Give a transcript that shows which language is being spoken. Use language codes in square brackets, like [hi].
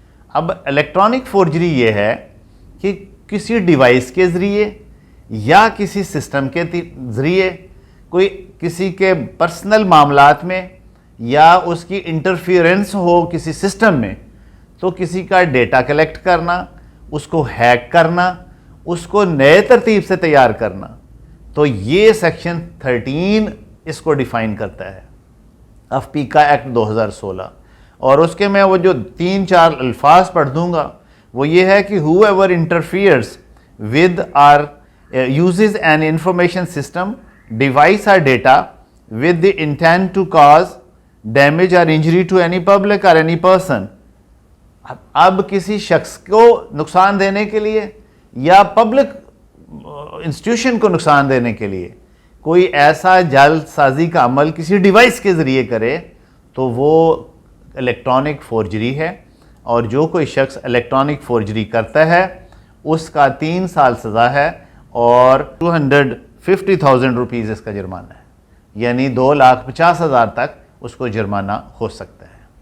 [ur] اب electronic forgery یہ ہے کہ کسی ڈیوائس کے ذریعے یا کسی سسٹم کے ذریعے کوئی کسی کے پرسنل معاملات میں یا اس کی انٹرفیئرنس ہو کسی سسٹم میں، تو کسی کا ڈیٹا کلیکٹ کرنا، اس کو ہیک کرنا، اس کو نئے ترتیب سے تیار کرنا. تو یہ سیکشن 13 اس کو ڈیفائن کرتا ہے آف پیکا ایکٹ 2016. اور اس کے میں وہ جو 3-4 الفاظ پڑھ دوں گا وہ یہ ہے کہ [en] whoever interferes with or uses an information system, device or data with the intent to cause damage or injury to any public or any person. [ur] اب کسی شخص کو نقصان دینے کے لیے یا پبلک انسٹیٹیوشن کو نقصان دینے کے لیے کوئی ایسا جعل سازی کا عمل کسی ڈیوائس کے ذریعے کرے تو وہ الیکٹرانک فورجری ہے. اور جو کوئی شخص الیکٹرانک فورجری کرتا ہے اس کا 3 سال سزا ہے اور 250,000 روپیز اس کا جرمانہ ہے، یعنی 2,50,000 تک اس کو جرمانہ ہو سکتا ہے۔